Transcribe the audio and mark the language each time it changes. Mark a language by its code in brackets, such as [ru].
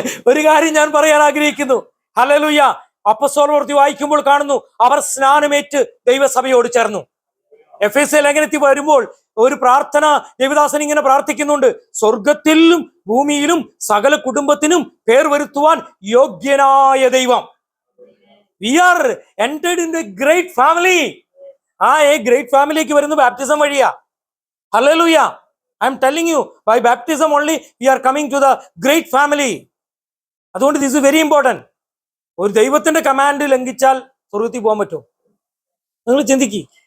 [ml] ഒരു കാര്യം ഞാൻ പറയാൻ ആഗ്രഹിക്കുന്നു. ഹല്ലേലൂയ. അപ്പോസ്തല പ്രവൃത്തി വായിക്കുമ്പോൾ കാണുന്നു, അവർ സ്നാനമേറ്റ് ദൈവസഭയോട് ചേർന്നു. എഫേസ്യ ലേഖനത്തിൽ വരുമ്പോൾ ഒരു പ്രാർത്ഥന ദേവദാസൻ ഇങ്ങനെ പ്രാർത്ഥിക്കുന്നുണ്ട്, സ്വർഗത്തിലും ഭൂമിയിലും സകല കുടുംബത്തിനും പേർ വരുത്തുവാൻ യോഗ്യനായ ദൈവം. [en] We are entered in a great family. [ml] ആ ഗ്രേറ്റ് ഫാമിലിക്ക് വരുന്ന ബാപ്റ്റിസം വഴിയാ. Hallelujah. [en] I am telling you, by baptism only we are coming to the great family. [ml] അതുകൊണ്ട് [en] This is very important. [ml] ഒരു ദൈവത്തിന്റെ കമാൻഡ് ലംഘിച്ചാൽ സ്വർഗത്തിൽ പോകാൻ പറ്റുമോ? നിങ്ങൾ ചിന്തിക്ക്.